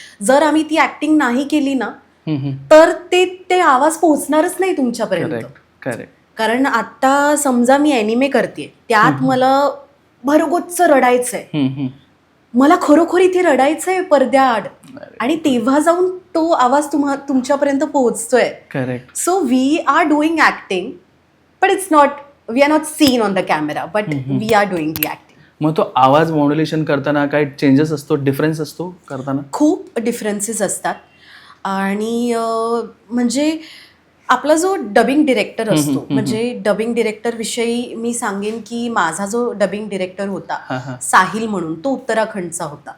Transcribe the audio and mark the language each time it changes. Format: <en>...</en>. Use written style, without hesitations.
<mr>जर आम्ही ती ॲक्टिंग नाही केली ना तर ते आवाज पोहोचणारच नाही तुमच्यापर्यंत.</mr> <en>Correct.</en> <mr>कारण आता समजा मी ॲनिमे करते, त्यात मला भरगोच्च रडायचंय, मला खरोखर इथे रडायचंय पडद्याआड, आणि तेव्हा जाऊन तो आवाज तुमच्यापर्यंत पोहोचतोय.</mr> <en>Correct. So we are doing acting, but we are not seen on the camera, but we are doing the acting.</en> <mr>मग तो आवाज मॉड्युलेशन करताना काही चेंजेस असतो, डिफरन्स असतो करताना? खूप डिफरन्सेस असतात. आणि म्हणजे आपला जो डबिंग डिरेक्टर असतो, म्हणजे डबिंग डिरेक्टर विषयी मी सांगेन की माझा जो डबिंग डिरेक्टर होता साहिल म्हणून, तो उत्तराखंडचा होता.</mr>